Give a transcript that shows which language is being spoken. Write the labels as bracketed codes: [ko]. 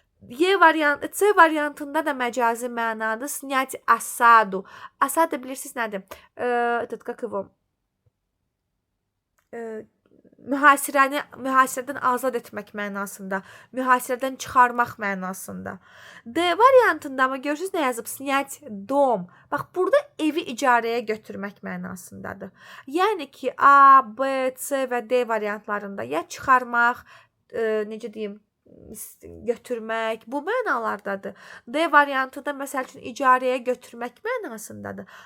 [az] C variantında da məcazi mənadır. [ru] Снять осаду. [az] Осада bilirsiniz nədir? [ru] Как его? [az] Mühasirədən azad etmək mənasında, mühasirədən çıxarmaq mənasında. D variantında amma görürsünüz nə yazıb? [ru] Снять dom. [az] Bax, burada evi icarəyə götürmək mənasındadır. Yəni ki, A, B, C və D variantlarında ya çıxarmaq, necə deyim, götürmək bu mənalardadır. D variantında məsəl üçün icarəyə götürmək mənasındadır.